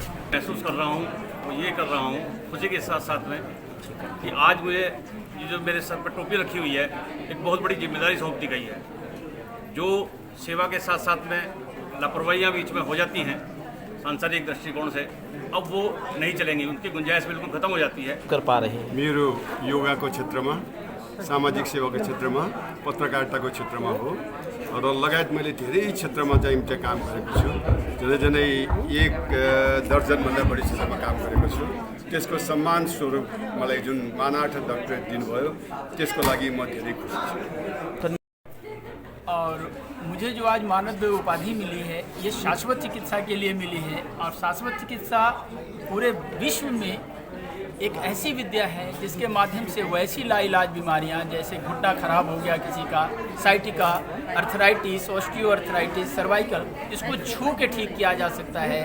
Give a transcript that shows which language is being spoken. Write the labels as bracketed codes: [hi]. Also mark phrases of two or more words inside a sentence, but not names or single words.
[hi] महसूस कर रहा हूँ, तो ये कर रहा हूँ खुशी के साथ साथ में कि आज मुझे ये जो मेरे सर पर टोपी रखी हुई है, एक बहुत बड़ी जिम्मेदारी सौंप दी गई है। जो सेवा के साथ साथ में लापरवाहियाँ बीच में हो जाती हैं, सांसारिक दृष्टिकोण से अब वो नहीं चलेंगी, उनकी गुंजाइश बिल्कुल खत्म हो जाती है। कर पा रहे हैं। [ne] मेरो योगाको क्षेत्रमा, सामाजिक सेवाको क्षेत्रमा, पत्रकारिताको क्षेत्रमा हो र लगायत मैले धेरै क्षेत्रमा चाहिँ त्यहाँ काम गरेको छु। झन्डै 1 दर्जनभन्दा बढी क्षेत्रमा काम गरेको छु। त्यसको सम्मान स्वरूप मलाई जुन मानार्थ डक्टरेट दिनुभयो त्यसको लागि म धेरै खुसी छु। [hi] और मुझे जो आज मानद उपाधि मिली है ये शाश्वत चिकित्सा के लिए मिली है। और शाश्वत चिकित्सा पूरे विश्व में एक ऐसी विद्या है जिसके माध्यम से वैसी लाइलाज बीमारियां जैसे घुटना खराब हो गया किसी का, साइटिका, अर्थराइटिस, ऑस्टियोआर्थराइटिस, सर्वाइकल, इसको छू के ठीक किया जा सकता है।